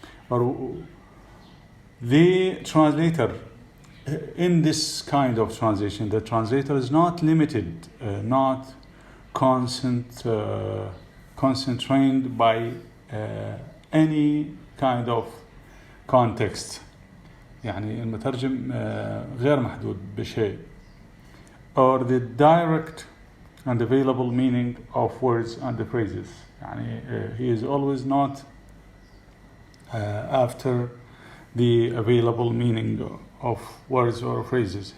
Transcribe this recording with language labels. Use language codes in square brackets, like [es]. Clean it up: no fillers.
[en] Or the translator, in this kind of translation, the translator is not limited, not constrained by any kind of context. [ar] يعني المترجم غير محدود بشيء. [en] Or the direct and available meaning of words and the phrases. يعني he is always not after the available meaning of words or phrases.